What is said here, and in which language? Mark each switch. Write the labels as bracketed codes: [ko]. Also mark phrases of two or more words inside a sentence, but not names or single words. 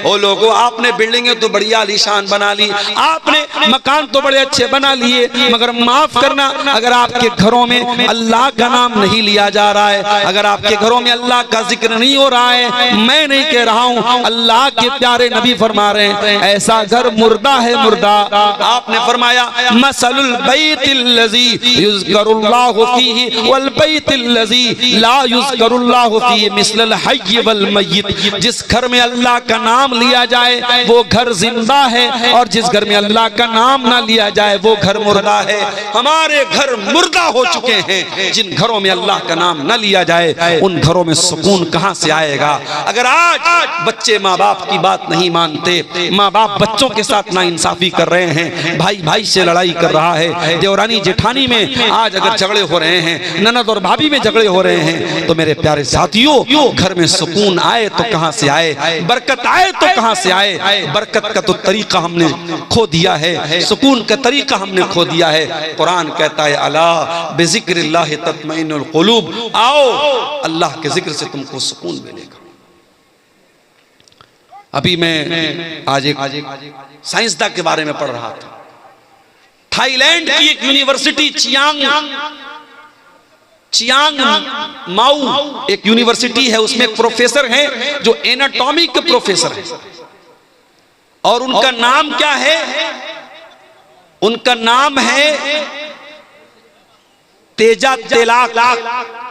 [hi] ओ लोगों, आपने बिल्डिंगें तो बड़ी आलीशान बना ली, आपने मकान तो बड़े अच्छे बना लिए, मगर माफ करना अगर आपके घरों में अल्लाह का नाम नहीं लिया जा रहा है, अगर आपके घरों में अल्लाह का जिक्र नहीं हो रहा है, मैं नहीं कह रहा हूँ, अल्लाह के प्यारे नबी फरमा रहे हैं ऐसा घर मुर्दा है, मुर्दा। आपने फरमाया [ar] مثل البيت الذي يذكر الله فيه والبيت الذي لا يذكر الله فيه مثل الحي والميت. [hi] जिस घर में अल्लाह का नाम लिया जाए वो घर जिंदा है, और जिस घर में अल्लाह का नाम ना लिया जाए वो घर मुर्दा है। हमारे घर मुर्दा हो चुके हैं। जिन घरों में अल्लाह का नाम ना लिया जाए उन घरों में सुकून कहां से आएगा। अगर आज बच्चे माँ बाप की बात नहीं मानते, माँ बाप बच्चों के साथ नाइंसाफी कर रहे हैं, भाई भाई से लड़ाई कर रहा है, देवरानी जेठानी में आज अगर झगड़े हो रहे हैं, ननद और भाभी में झगड़े हो रहे हैं, तो मेरे प्यारे साथियों घर में सुकून आए तो कहां से आए, बरकत आए तो कहां से आए। बरकत का तो तरीका हमने खो दिया है, सुकून का तरीका हमने खो दिया है। कुरान कहता है [ar] ألا بذكر الله تطمئن القلوب, [hi] आओ अल्लाह के जिक्र से तुमको सुकून मिलेगा। अभी मैं आज एक साइंसदान के बारे में पढ़ रहा था। थाईलैंड की एक यूनिवर्सिटी चियांग माऊ एक यूनिवर्सिटी है, उसमें एक प्रोफेसर हैं जो एनाटॉमी के प्रोफेसर हैं, और उनका नाम क्या है, उनका नाम है तेजा तेलाक।